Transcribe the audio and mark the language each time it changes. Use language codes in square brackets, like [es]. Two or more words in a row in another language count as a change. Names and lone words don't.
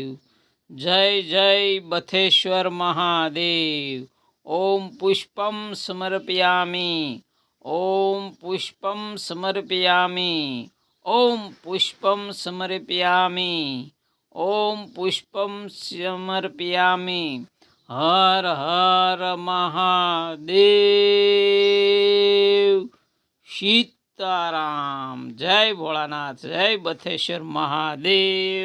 [hi] जय जय बथेश्वर महादेव। [sa] ओम पुष्पम समर्पयामि, ओम पुष्पम समर्पयामि, ओम पुष्पम समर्पयामि, ओम पुष्पम समर्पयामि। [hi] हर हर महादेव। सीताराम। जय भोलानाथ, जय बथेश्वर महादेव।